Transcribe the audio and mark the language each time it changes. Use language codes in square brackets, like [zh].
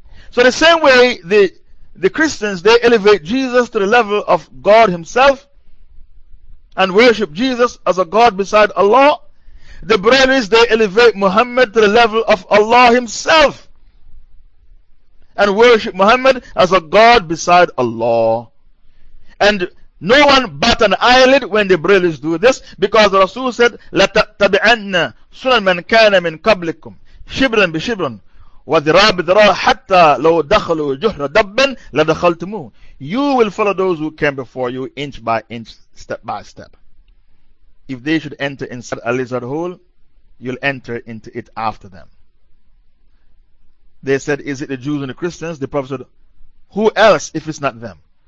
[en] So the same way the Christians, they elevate Jesus to the level of God himself and worship Jesus as a God beside Allah, the Brailwis, they elevate Muhammad to the level of Allah himself and worship Muhammad as a God beside Allah. And no one bat an eyelid when the Brailwis do this, because the Rasul said, [ar] لَتَتَبِعَنَّ سُنَنْ مَنْ كَانَ مِنْ قَبْلِكُمْ شِبْرًا بِشِبْرًا وَذِرَاءً بِذِرَاءً حَتَّى لَوْ دَخَلُوا جُحْرَ دَبًّا لَدَخَلْتُمُوهُ. [en] You will follow those who came before you inch by inch, step by step. If they should enter inside a lizard hole, you'll enter into it after them. They said, is it the Jews and the Christians? The Prophet said, who else if it's not them?